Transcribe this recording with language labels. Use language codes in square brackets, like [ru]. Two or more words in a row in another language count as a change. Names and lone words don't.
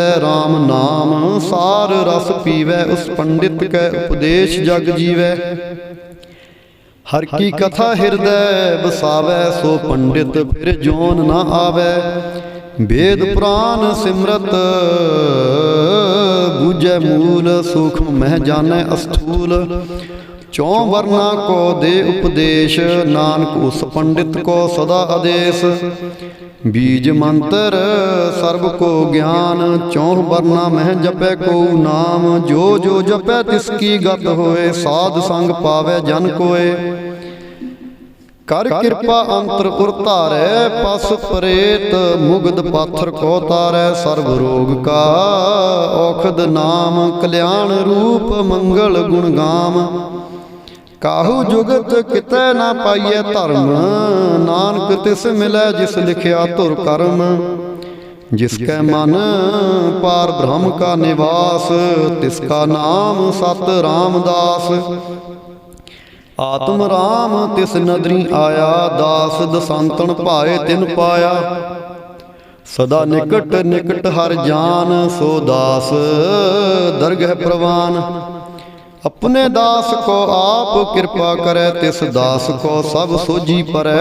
[pa] ਰਾਮ ਨਾਮ ਸਾਰ ਰਸ ਪੀਵੈ, ਉਸ ਪੰਡਿਤ ਕੈ ਉਪਦੇਸ਼ ਜਗ ਜੀਵੈ। ਹਰ ਕੀ ਕਥਾ ਹਿਰਦਯ ਬਸਾਵੈ, ਸੋ ਪੰਡਿਤ ਫਿਰ ਜੋਨ ਨ ਆਵੈ। ਵੇਦ ਪੁਰਾਣ ਸਿਮਰਤ ਬੂਝੈ ਮੂਲ, ਸੂਖਮ ਮਹ ਜਾਨੈ ਅਸਥੂਲ। ਚਉ ਵਰਣਾ ਕੋ ਦੇ ਉਪਦੇਸ਼, ਨਾਨਕ ਉਸ ਪੰਡਿਤ ਕੋ ਸਦਾ ਆਦੇਸ਼। ਬੀਜ ਮੰਤ੍ਰ ਸਰਬ ਕੋ ਗਿਆਨ, ਚਉ ਵਰਣਾ ਮਹ ਜਪੈ ਕੋ ਨਾਮ। ਜੋ ਜੋ ਜਪੈ ਤਿਸਕੀ ਗਤ ਹੋਏ, ਸਾਧ ਸੰਗ ਪਾਵੈ ਜਨ ਕੋਇ। ਕਰ ਕਿਰਪਾ ਅੰਤਰ ਉਰ ਧਾਰੈ, ਪਸ ਪ੍ਰੇਤ ਮੁਗਧ ਪਾਥਰ ਕੋ ਤਾਰੈ। ਸਰਬ ਰੋਗ ਕਾ ਔਖਦ ਨਾਮ, ਕਲਿਆਣ ਰੂਪ ਮੰਗਲ ਗੁਣ ਗਾਮ। ਕਾਹੂ ਜੁਗਤ ਕਿਤੈ ਨਾ ਪਾਈਐ ਧਰਮ, ਨਾਨਕ ਤਿਸ ਮਿਲੈ ਜਿਸ ਲਿਖਿਆ ਧੁਰ ਕਰਮ। ਜਿਸਕੈ ਮਨ ਪਾਰ ਬ੍ਰਹਮ ਕਾ ਨਿਵਾਸ, ਤਿਸਕਾ ਨਾਮ ਸਤ ਰਾਮਦਾਸ। ਆਤਮ ਰਾਮ ਤਿਸ ਨਦਰੀ ਆਇਆ, ਦਾਸ ਦਸਾਂਤਨ ਭਾਏ ਤਿਨ ਪਾਇਆ। ਸਦਾ ਨਿਕਟ ਨਿਕਟ ਹਰ ਜਾਨ, ਸੋ ਦਾਸ ਦਰਗਹ ਪਰਵਾਨ। ਅਪਨੇ ਦਾਸ ਕੋ ਆਪ ਕਿਰਪਾ ਕਰੇ, ਤਿਸ ਦਾਸ ਕੋ ਸਬ ਸੋਝੀ ਪਰੈ।